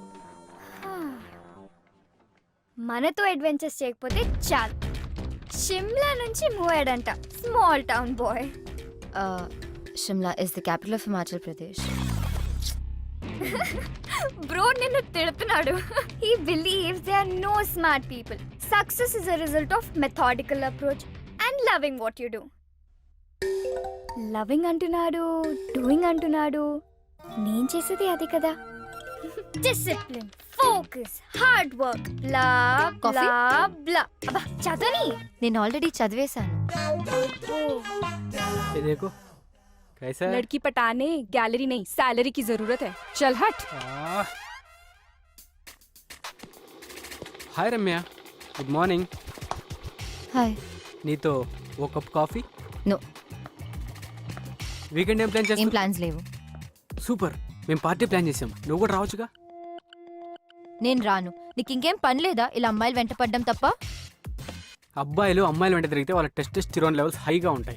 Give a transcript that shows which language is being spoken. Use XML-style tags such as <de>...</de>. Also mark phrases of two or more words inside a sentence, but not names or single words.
<te>మనతో అడ్వెంచర్స్ చేయకపోతే చాలు. షిమ్లా నుంచి మూవ్ అయ్యాడంట,</te> <en>small town boy. Shimla is the capital of Himachal Pradesh.</en> <te>బ్రో నిన్ను తిడుతున్నాడు.</te> <en>He believes there are no smart people. Success is a result of methodical approach and loving what you do.</en> <te>Loving అంటున్నాడు, doing అంటున్నాడు. నేను చేసేది అది కదా.</te> <en>discipline, focus, hard work, bla Coffee?</en> <te>బ్లా బ్లా. అబ్బా చదవని. నేను ఆల్రెడీ చదివేశాను.</te> <hi>ये देखो कैसा है? लड़की पटाने गैलरी नहीं सैलरी की जरूरत है. चल हट.</hi> <en>hi Ramya, good morning.</en> <te>హాయ్. నీతో ఓ కప్ కాఫీ. నో, వీకెండ్ ఏం ప్లాన్ ఏం చేస్తాం? ప్లాన్స్ లేవు. సూపర్, మేము పార్టీ ప్లాన్ చేసాం, నువ్వు కూడా రావచ్చుగా. నేను రాను. నీకు ఇంకేం పని లేదా ఇలా అమ్మాయిలు వెంట పడ్డం తప్ప? అబ్బాయిలు అమ్మాయిలు వెంట తిరిగితే వాళ్ళ</te> <en>testosterone levels</en> <te>హైగా ఉంటాయి.</te>